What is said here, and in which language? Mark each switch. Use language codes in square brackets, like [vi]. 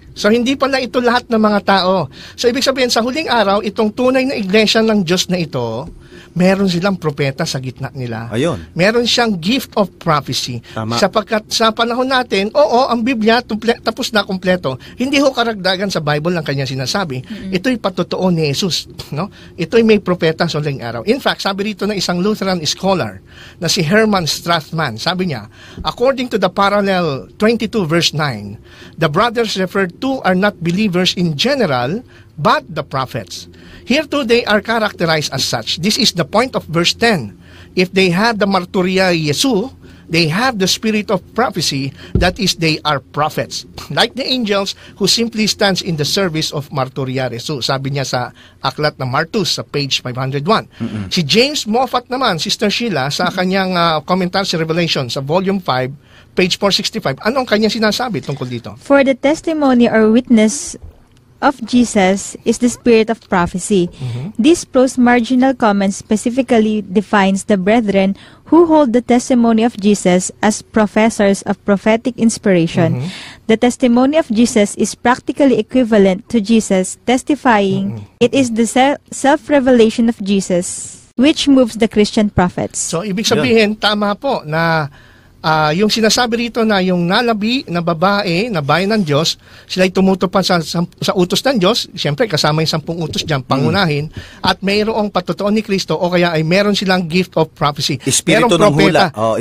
[tl] So, hindi pala ito lahat ng mga tao. So, ibig sabihin, sa huling araw, itong tunay na iglesia ng Diyos na ito, meron silang propeta sa gitna nila. Ayun. Meron siyang [en] gift of prophecy. [tl] Tama. Sapagkat sa panahon natin, ang Biblia, tapos na kumpleto. Hindi ho karagdagan sa Bible ang kanyang sinasabi. Ito'y patotoo ni Jesus. No? Ito'y may propeta sa huling araw. [en] In fact, [tl] sabi rito ng isang Lutheran scholar na si Herman Strathman, sabi niya, [en] according to the parallel 22 verse 9, the brothers referred to are not believers in general, but the prophets. Here too they are characterized as such. This is the point of verse 10. If they have the marturia Jesu, they have the spirit of prophecy, that is, they are prophets. Like the angels who simply stands in the service of marturia Jesu. [tl] Sabi niya sa aklat ng Martus sa page 501. Si James Moffat naman, Sister Sheila, sa kanyang commentary sa Revelation sa volume 5, page 465, anong kanyang sinasabi tungkol dito? [en] For the testimony or witness of Jesus is the spirit of prophecy. This prose marginal comment specifically defines the brethren who hold the testimony of Jesus as professors of prophetic inspiration. The testimony of Jesus is practically equivalent to Jesus testifying. It is the self-revelation of Jesus which moves the Christian prophets. [tl] So, ibig sabihin, tama po na yung sinasabi rito na yung nalabi na babae na bayan ng Diyos, sila ay tumutupad sa utos ng Diyos, siyempre kasama yung 10 utos dyan, pangunahin, at mayroong patutuon ni Kristo o kaya ay meron silang [en] gift of prophecy. [tl] Espiritu Merong ng hula. merong